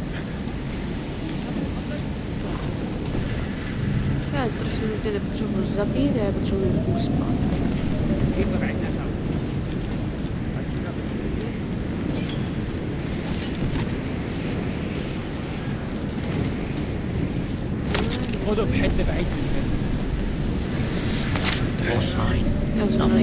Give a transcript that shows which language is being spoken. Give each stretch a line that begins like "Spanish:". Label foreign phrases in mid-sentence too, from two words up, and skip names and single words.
Czech: Já strašně nutně nepotřebuji zabít, já potřebuji uspat.
Arabic: خذوا بحتة بعيد من هنا.
English: No sign.
Czech: Já jsem
English: Nothing.